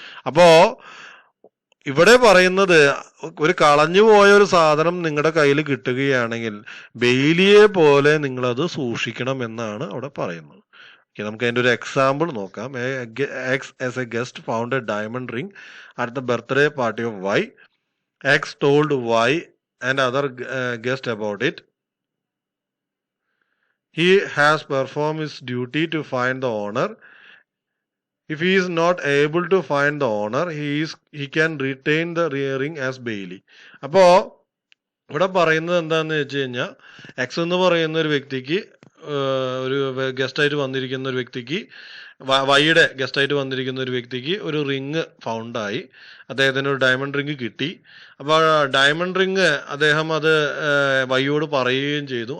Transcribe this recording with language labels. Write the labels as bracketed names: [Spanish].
[Malayalam] അപ്പോ ഇവിടെ പറയുന്നത് ഒരു കളഞ്ഞുപോയ ഒരു സാധനം നിങ്ങളുടെ കയ്യിൽ കിട്ടുകയാണെങ്കിൽ ബെയിലിയെ പോലെ നിങ്ങളത് സൂക്ഷിക്കണം എന്നാണ് അവിടെ പറയുന്നത്. നമുക്ക് അതിൻ്റെ ഒരു എക്സാമ്പിൾ നോക്കാം. [English] X as a guest found a diamond ring at the birthday party of Y. X told Y and other guest about it. He has performed his duty to find the owner. If he is not able to find the owner, he can retain the ring as bailey. [Malayalam] അപ്പോ ഇവിടെ പറയുന്നത് എന്താന്ന് വെച്ച് കഴിഞ്ഞാൽ, X എന്ന് പറയുന്ന ഒരു വ്യക്തിക്ക്, ഒരു ഗസ്റ്റായിട്ട് വന്നിരിക്കുന്ന ഒരു വ്യക്തിക്ക്, വൈയുടെ ഗസ്റ്റായിട്ട് വന്നിരിക്കുന്ന ഒരു വ്യക്തിക്ക് ഒരു റിങ് ഫൗണ്ടായി. അദ്ദേഹത്തിന് ഒരു ഡയമണ്ട് റിങ് കിട്ടി. അപ്പോൾ ഡയമണ്ട് റിങ് അദ്ദേഹം അത് വൈയോട് പറയുകയും ചെയ്തു.